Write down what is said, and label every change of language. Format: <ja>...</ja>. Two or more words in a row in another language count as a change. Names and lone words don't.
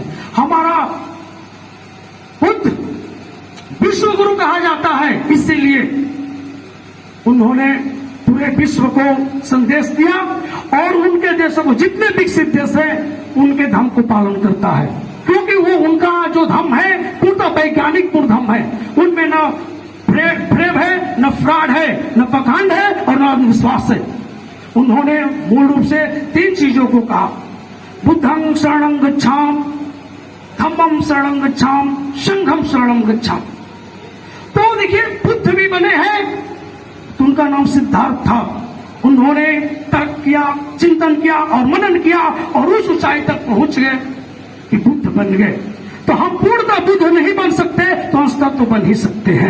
<hi>हमारा बुद्ध विश्व गुरु कहा जाता है, इसीलिए उन्होंने पूरे विश्व को संदेश दिया और उनके देशों को, जितने विकसित देश हैं उनके धर्म को पालन करता है, क्योंकि वो उनका जो धर्म है पूर्ण वैज्ञानिक पूर्ण धर्म है। उनमें न प्रेम है, न फ्रॉड है, न पाखंड है और न विश्वास है। उन्होंने मूल रूप से 3 चीजों को कहा,</hi> <pi>बुद्धं शरणं गच्छामि, धम्मं शरणं गच्छामि, संघं शरणं गच्छामि।</pi> <hi>तो देखिए बुद्ध भी बने हैं, तो उनका नाम सिद्धार्थ था। उन्होंने तर्क किया, चिंतन किया और मनन किया और उस ऊंचाई तक पहुंच गए कि बुद्ध बन गए। तो हम पूर्णतः बुद्ध नहीं बन सकते तो अंशतः तो बन ही सकते हैं।</hi>